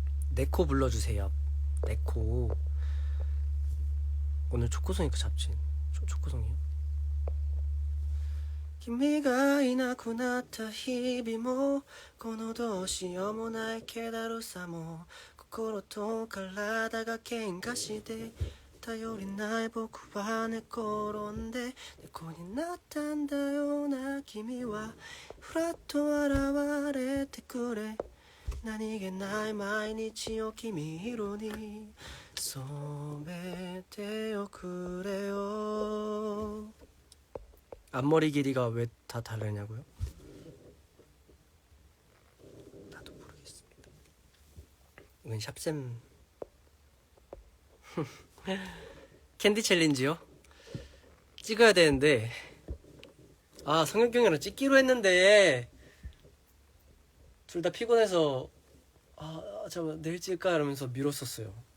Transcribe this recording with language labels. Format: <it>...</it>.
<ko>네코 불러주세요. 네코. 오늘 초코송이니까 잡지. 초코송이요?</ko> <ja>君がいなくなった日々もこのどうしようもない気だるさも心と体が喧嘩して頼りない僕は寝転んで猫になったんだよな君はふらっと現れてくれ何気ない毎日を君色に染めておくれよ.</ja> <ko>앞머리 길이가 왜 다 다르냐고요? 나도 모르겠습니다. 이건 샵쌤 캔디 챌린지요? 찍어야 되는데 아 성혁경이랑 찍기로 했는데 둘 다 피곤해서 아 잠깐 내일 찍을까 이러면서 미뤘었어요.</ko>